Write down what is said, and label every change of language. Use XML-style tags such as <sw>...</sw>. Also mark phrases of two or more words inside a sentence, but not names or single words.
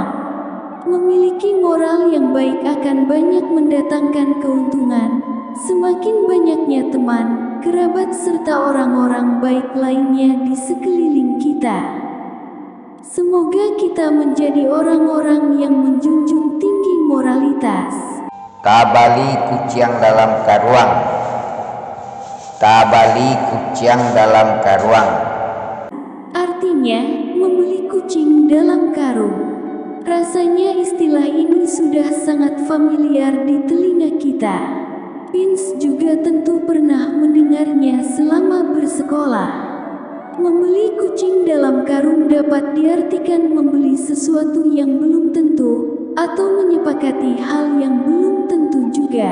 <id>Memiliki moral yang baik akan banyak mendatangkan keuntungan. Semakin banyaknya teman, kerabat serta orang-orang baik lainnya di sekeliling kita. Semoga kita menjadi orang-orang yang menjunjung tinggi moralitas.</id> <min>Tabali kuciang dalam karuang. Tabali kuciang dalam karuang.</min> <id>Artinya, membeli kucing dalam karung. Rasanya istilah ini sudah sangat familiar di telinga kita. Pins juga tentu pernah mendengarnya selama bersekolah. Membeli kucing dalam karung dapat diartikan membeli sesuatu yang belum tentu, atau menyepakati hal yang belum tentu juga.</id>